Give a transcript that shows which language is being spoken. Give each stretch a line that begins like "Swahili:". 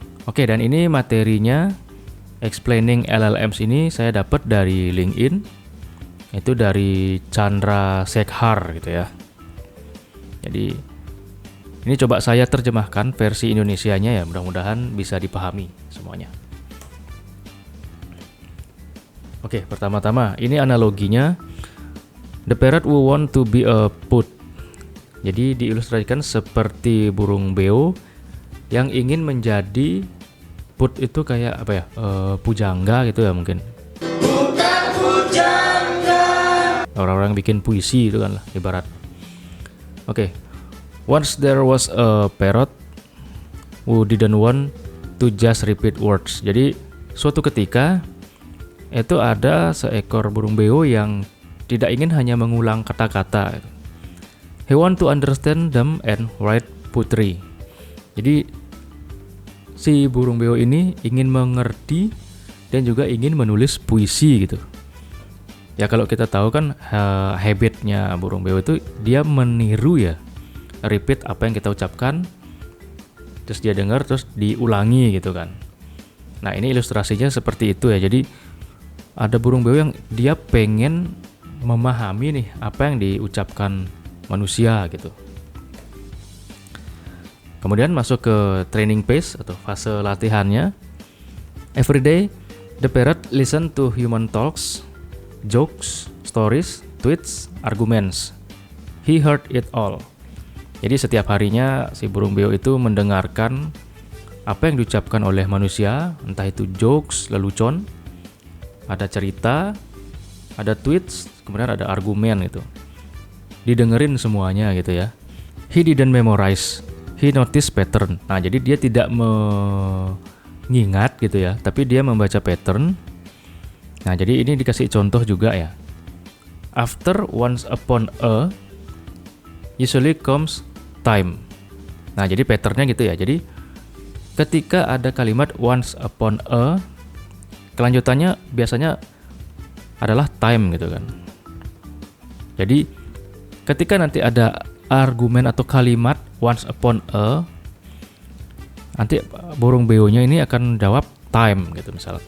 Indonesian: Oke, dan ini materinya explaining LLMs ini saya dapat dari LinkedIn, itu dari Chandra Sekhar gitu ya. Jadi ini coba saya terjemahkan versi Indonesianya ya, mudah-mudahan bisa dipahami semuanya. Oke, pertama-tama ini analoginya.
English: The parrot who want to be a put.
Indonesian: Jadi diilustrasikan seperti burung beo yang ingin menjadi put, itu kayak apa ya? Pujangga gitu ya mungkin. Bukan pujangga. Orang-orang bikin puisi itu kan lah ibarat. Oke.
English: Once there was a parrot who didn't want to just repeat words.
Indonesian: Jadi suatu ketika itu ada seekor burung beo yang tidak ingin hanya mengulang kata-kata.
English: He want to understand them and write poetry.
Indonesian: Jadi si burung beo ini ingin mengerti dan juga ingin menulis puisi gitu. Ya kalau kita tahu kan habitnya burung beo itu dia meniru ya, repeat apa yang kita ucapkan, terus dia dengar terus diulangi gitu kan. Nah ini ilustrasinya seperti itu ya. Jadi ada burung beo yang dia pengen memahami nih apa yang diucapkan manusia gitu. Kemudian masuk ke training phase atau fase latihannya.
English: Every day the parrot listen to human talks, jokes, stories, tweets, arguments. He heard it all.
Indonesian: Jadi setiap harinya si burung beo itu mendengarkan apa yang diucapkan oleh manusia, entah itu jokes, lelucon, ada cerita, ada tweets, kemudian ada argumen gitu. Didengerin semuanya gitu ya.
English: He didn't memorize, he noticed pattern.
Indonesian: Nah, jadi dia tidak mengingat gitu ya, tapi dia membaca pattern. Nah, jadi ini dikasih contoh juga ya.
English: After once upon a usually comes time.
Indonesian: Nah, jadi patternnya gitu ya. Jadi ketika ada kalimat
English: once upon a,
Indonesian: kelanjutannya biasanya adalah time gitu kan. Jadi ketika nanti ada argumen atau kalimat
English: once upon a,
Indonesian: nanti burung beo-nya ini akan jawab time gitu misalnya.